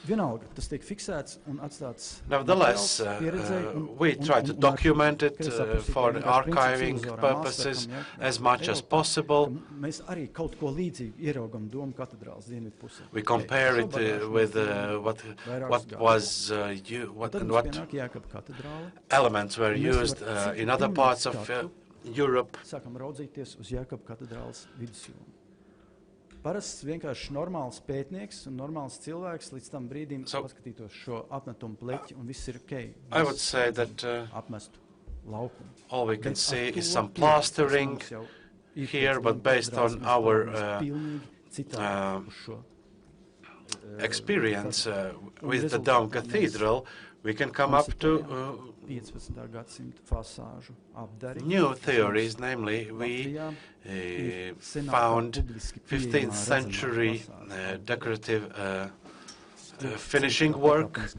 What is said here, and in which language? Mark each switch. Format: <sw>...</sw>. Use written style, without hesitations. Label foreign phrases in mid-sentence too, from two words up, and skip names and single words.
<en>Nevertheless, we try to document it for archiving purposes as much as possible. We compare it with what elements were used in other parts of Europe.</en> <lv>Parasts vienkārši normāls pētnieks un normāls cilvēks līdz tam brīdim paskatītos šo apmetumu pleķi un viss ir okay.</lv> <en>I would say that all we can see is some plastering here, but based on our experience with the Dome Cathedral, we can come up to new theories, namely we found 15th century decorative finishing work.</en>